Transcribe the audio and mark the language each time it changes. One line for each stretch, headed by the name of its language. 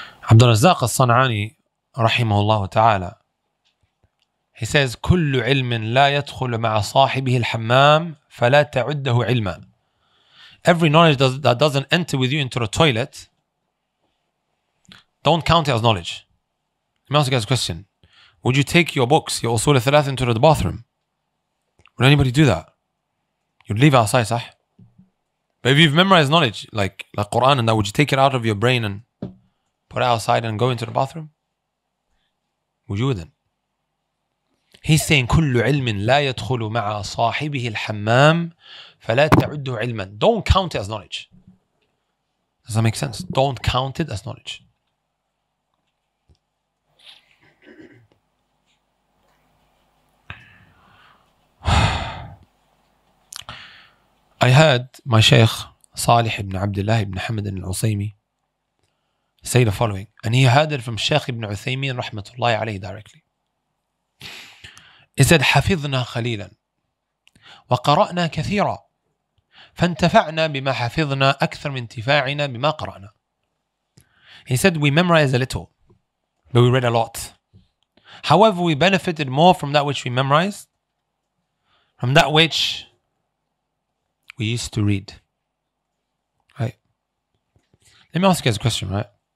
English: Abdul Razzaq al-San'ani rahimahullah ta'ala, he says
Arabic: كل علم لا يدخل مع صاحبه الحمام فلا تعده علما.
English: Every knowledge that doesn't enter with you into the toilet, don't count it as knowledge. Let me ask you guys a question. Would you take your books, your usul al-thalath, into the bathroom? Would anybody do that? You'd leave it outside, sah? But if you've memorized knowledge, like Quran and that, would you take it out of your brain and put it outside and go into the bathroom? Would you then? He's saying
Arabic: كل علم لا يدخل مع صاحبه الحمام فلا تعده علما.
English: Don't count it as knowledge. Does that make sense? Don't count it as knowledge. I heard my Shaykh Salih ibn Abdullah ibn Hamad al-Usaymi say the following, and he heard it from Shaykh ibn Uthaymin rahmatullahi alayhi directly. He said,
Arabic: حفظنا خليلا وقرأنا كثيرا فانتفعنا بما حفظنا أكثر من انتفاعنا بما قرأنا.
English: He said, we memorized a little, but we read a lot. However, we benefited more from that which we memorized, from that which we used to read. Right? Let me ask you guys a question, right?